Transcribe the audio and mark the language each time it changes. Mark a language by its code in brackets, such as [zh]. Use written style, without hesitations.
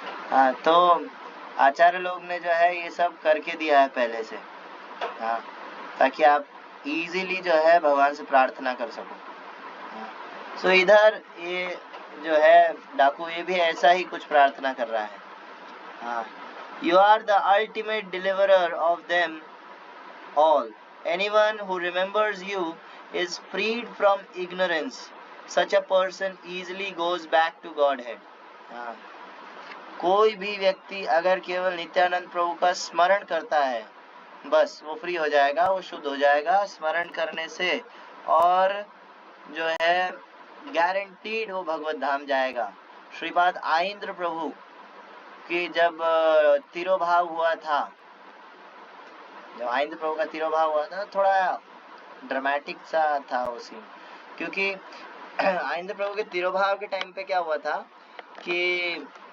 [hi] हाँ, तो आचार्य लोग ने जो है ये सब करके दिया है पहले से, हाँ, ताकि आप इजीली जो है भगवान से प्रार्थना कर सको। सो इधर ये जो है डाकू, ये भी ऐसा ही कुछ प्रार्थना कर रहा है। [en] हाँ, You are the ultimate deliverer of them all. Anyone who remembers you is freed from ignorance. Such a person easily goes back to Godhead. [hi] हाँ, कोई भी व्यक्ति अगर केवल नित्यानंद प्रभु का स्मरण करता है, बस वो फ्री हो जाएगा, वो शुद्ध हो जाएगा स्मरण करने से, और जो है गारंटीड वो भगवत धाम जाएगा। श्रीपाद आइंद्र प्रभु कि जब तिरोभाव हुआ था, जब आइंद्र प्रभु का तिरोभाव हुआ था, थोड़ा ड्रामेटिक सा था वो सीन, क्योंकि आइंद्र प्रभु के तिरोभाव के टाइम पे क्या हुआ था कि